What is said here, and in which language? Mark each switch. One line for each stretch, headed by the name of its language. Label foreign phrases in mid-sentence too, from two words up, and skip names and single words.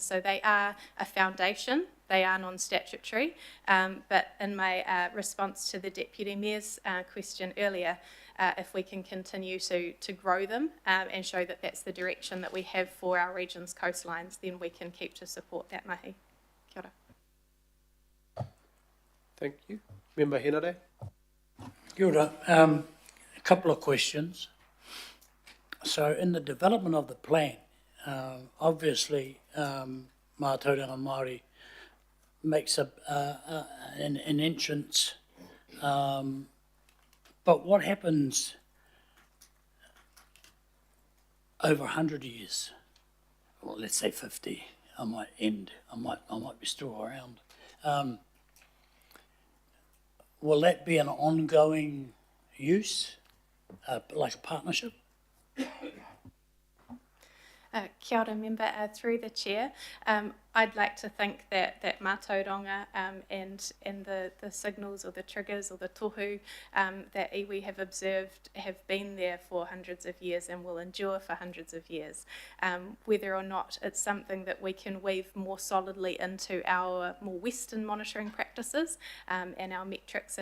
English: So they are a foundation, they are non-statutory, but in my response to the Deputy Mayor's question earlier, if we can continue to grow them and show that that's the direction that we have for our region's coastlines, then we can keep to support that mahi.
Māori: Kia ora.
English: Thank you. Member Henare.
Māori: Kia ora.
English: A couple of questions. So in the development of the plan, obviously
Māori: Mātauranga Māori
English: makes an entrance, but what happens over 100 years? Well, let's say 50. I might be still around. Will that be an ongoing use, like a partnership?
Māori: Kia ora,
English: member, through the chair. I'd like to think that Mātauranga and the signals or the triggers or the tohu that iwi have observed have been there for hundreds of years and will endure for hundreds of years. Whether or not it's something that we can weave more solidly into our more Western monitoring practices and our metrics